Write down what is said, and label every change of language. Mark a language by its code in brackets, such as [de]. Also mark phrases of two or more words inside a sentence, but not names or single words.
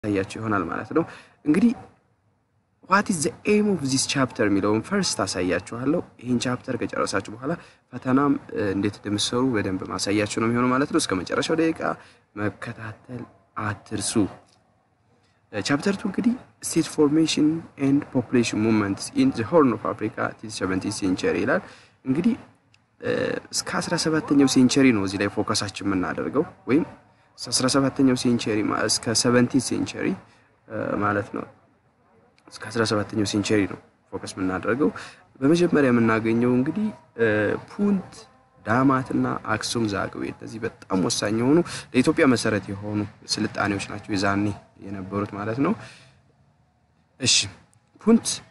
[am] ያያችሁ ይሆናል ማለት ነው እንግዲህ [en] what is the aim of this chapter [am] ሚለውን first አሳያችኋለሁ ይሄን ቻፕተር ከጨረሳችሁ በኋላ ፈተናም እንዴት እንደምትሰሩ በደንብ ማሳያችሁ ነው የሚሆነው ማለት ነው እስከ መጨረሻው ደቂቃ መከታተል አትርሱ ቻፕተር 2 እንግዲህ [en] state formation and population movements in the Horn of Africa till 17th century [am] ይላል እንግዲህ እስከ 17ኛው ሴንቸሪ ነው እዚህ ላይ ፎከሳችን የምናደርገው ወይም 17ኛው ሴንቸሪ እስከ 17th ሴንቸሪ ማለት ነው እስከ 17ኛው ሴንቸሪ ነው ፎከስ የምናደርገው በመጀመሪያ የምናገኘው እንግዲህ ፑንት ዳማትና አክሱም ዛግዌ እነዚህ በጣም ወሳኝ የሆኑ ለኢትዮጵያ መሰረት የሆኑ ስልጣኔዎች ናቸው የዛኔ የነበሩት ማለት ነው እሺ ፑንት